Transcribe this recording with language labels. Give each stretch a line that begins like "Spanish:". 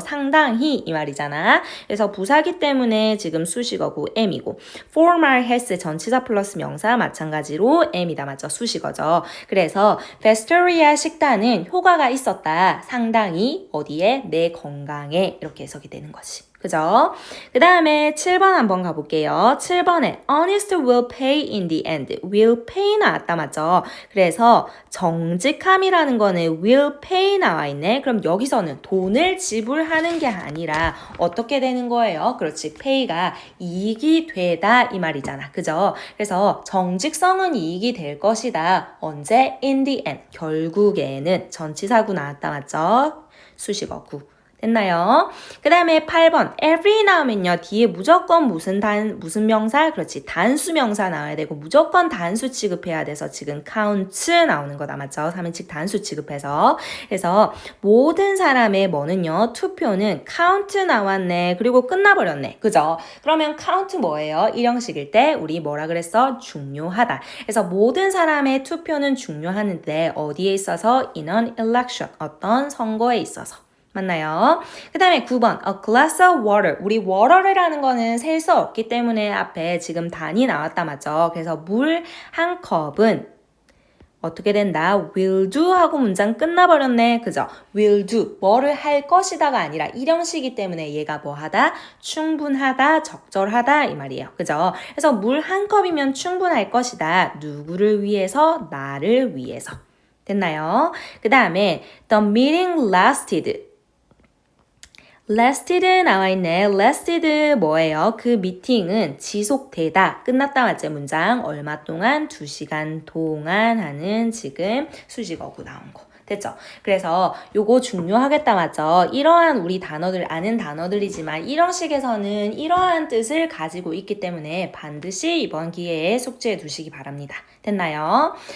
Korean: 상당히 이 말이잖아. 그래서 부사기 때문에 지금 수식어고 am이고 formal has 전치사 플러스 명사 마찬가지로 am이다, 맞죠? 수식어죠. 그래서 vegetarian 식단은 효과가 있었다. 상당히 어디에? 내 건강에 이렇게 해석이 되는 거지. 그죠? 그 다음에 7번 한번 가볼게요. 7번에
English: honest will pay in the end. will pay
Korean: 나왔다, 맞죠? 그래서 정직함이라는 거는 will pay 나와 있네. 그럼 여기서는 돈을 지불하는 게 아니라 어떻게 되는 거예요? 그렇지. pay가 이익이 되다 이 말이잖아. 그죠? 그래서 정직성은 이익이 될 것이다. 언제?
English: in the end.
Korean: 결국에는 전치사구 나왔다, 맞죠? 수식어구. 됐나요? 그 다음에 8번 every 나오면요 뒤에 무조건 무슨 명사? 그렇지 단수 명사 나와야 되고 무조건 단수 취급해야 돼서 지금 count 나오는 거다, 맞죠? 3인칭 단수 취급해서. 그래서 모든 사람의 뭐는요 투표는 count 나왔네. 그리고 끝나버렸네. 그죠? 그러면 count 뭐예요? 일형식일 때 우리 뭐라 그랬어? 중요하다. 그래서 모든 사람의 투표는 중요하는데 어디에 있어서?
English: in an election,
Korean: 어떤 선거에 있어서. 맞나요? 그 다음에 9번
English: A glass of water.
Korean: 우리 water라는 거는 셀 수 없기 때문에 앞에 지금 단이 나왔다, 맞죠? 그래서 물 한 컵은 어떻게 된다?
English: will do
Korean: 하고 문장 끝나버렸네. 그죠?
English: will do.
Korean: 뭐를 할 것이다가 아니라 일형식이기 때문에 얘가 뭐 하다? 충분하다, 적절하다 이 말이에요. 그죠? 그래서 물 한 컵이면 충분할 것이다. 누구를 위해서? 나를 위해서. 됐나요? 그 다음에
English: The meeting lasted.
Korean: lasted 나와 있네. lasted 뭐예요? 그 미팅은 지속되다. 끝났다, 맞지? 문장. 얼마 동안? 2시간 동안 하는 지금 수식어구 나온 거. 됐죠? 그래서 요거 중요하겠다, 맞죠? 이러한 우리 단어들, 아는 단어들이지만 이런 식에서는 이러한 뜻을 가지고 있기 때문에 반드시 이번 기회에 숙지해 두시기 바랍니다. 됐나요?